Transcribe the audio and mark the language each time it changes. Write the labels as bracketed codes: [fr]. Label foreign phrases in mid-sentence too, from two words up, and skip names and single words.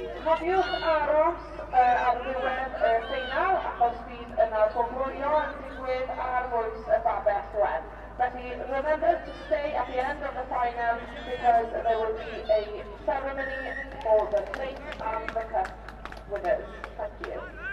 [cy] Cofiwch aros ar ddiwedd y ffeinal achos bydd yna gofrwyo yn digwydd ar bwys y babell wen. Felly, [en] remember to stay at the end of the final because there will be a ceremony for the plate and the cup winners. Thank you.